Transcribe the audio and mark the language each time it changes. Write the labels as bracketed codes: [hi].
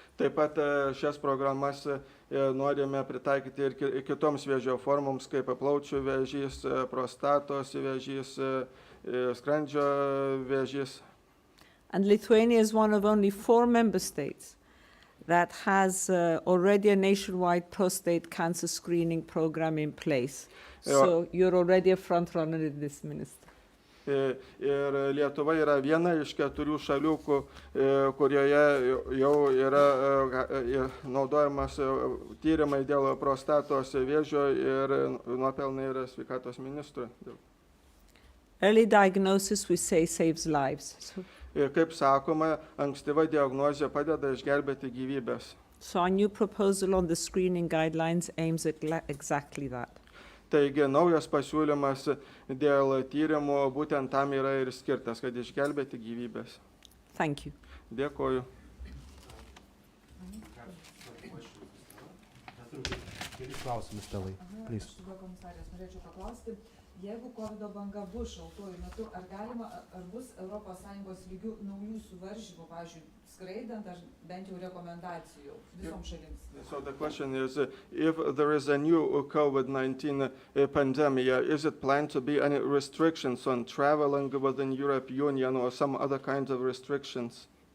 [lt] Taip pat šias programas norime pritaikyti ir kitoms vėžio formoms, kaip plaučių vėžys, prostatos vėžys, skrandžio vėžys. [en] And Lithuania is one of only 4 member states that has already a nationwide prostate cancer screening program in place. So you're already a front runner in this, Minister. [lt] Ir Lietuva yra viena iš 4 šalių, kurioje jau yra naudojamas tyrimai dėl prostatos vėžio ir nuopelnai yra sveikatos ministro. [en] Early diagnosis, we say, saves lives. [lt] Kaip sakoma, ankstyva diagnozė padeda išgelbėti gyvybės. [en] So our new proposal on the screening guidelines aims at exactly that. [lt] Taigi naujas pasiūlymas dėl tyrimų būtent tam yra ir skirtas, kad išgelbėti gyvybės. [en] Thank you. [lt] Dėkoju. Klausimus, Stellai, [en] please. [lt] Komisarės, norėčiau paklausti, jeigu COVID banga bus šaltuoju metu, ar bus ES lygių naujų suvaržymų, pavyzdžiui, skraidant, ar bent jau rekomendacijų visoms šalims? [en] So the question is, if there is a new COVID-19 pandemic, is it planned to be any restrictions on traveling within Europe Union or some other kinds of restrictions?